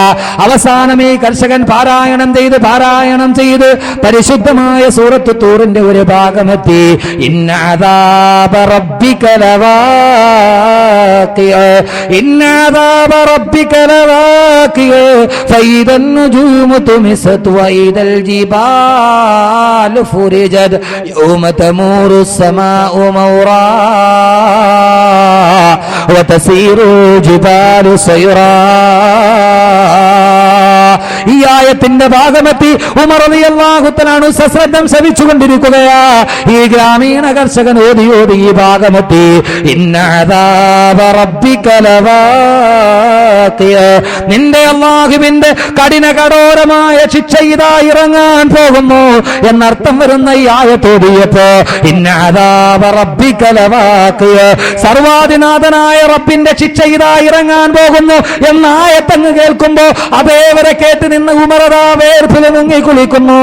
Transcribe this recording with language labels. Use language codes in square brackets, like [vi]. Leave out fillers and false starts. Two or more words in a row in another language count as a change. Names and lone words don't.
[ml] അവസാനം ഈ കർഷകൻ പാരായണം ചെയ്ത് പരിശുദ്ധമായ സൂറത്ത് തൂറിന്റെ ഒരു ഭാഗമെത്തി. [ar] إن عذاب ربك لواقع، إن عذاب ربك لواقع، فإذا النجوم طمست وإذا الجبال فرجت يوم تمور السماء مورا وتسير الجبال سيرا. [ml] ഈ ആയത്തിന്റെ ഭാഗമെത്തി ഉമർ [ar] رضي الله تعالى عنه [ml] സശ്രദ്ധം ശ്രവിച്ചുകൊണ്ടിരിക്കുകയാ. ഈ ഗ്രാമീണ കർഷകൻ ഓതി ഈ ഭാഗമെത്തി. [ar] إن عذاب ربك لواقع, [ml] നിന്റെ അല്ലാഹുവിന്റെ കഠിന കഠോരമായ ശിക്ഷ ഇതാ ഇറങ്ങാൻ പോകുന്നു എന്നർത്ഥം വരുന്ന ഈ ആയത്ത് ഓതിയപ്പോ [ar] إن عذاب ربك لواقع, [ml] സർവാധിനാഥനായ റബ്ബിന്റെ ശിക്ഷ ഇതാ ഇറങ്ങാൻ പോകുന്നു എന്ന ആയത്തങ്ങ് കേൾക്കുമ്പോ അതേവരെ കേട്ട് നിന്ന് ഉമർ വേർപ്പിൽ മുങ്ങി കുളിക്കുന്നു.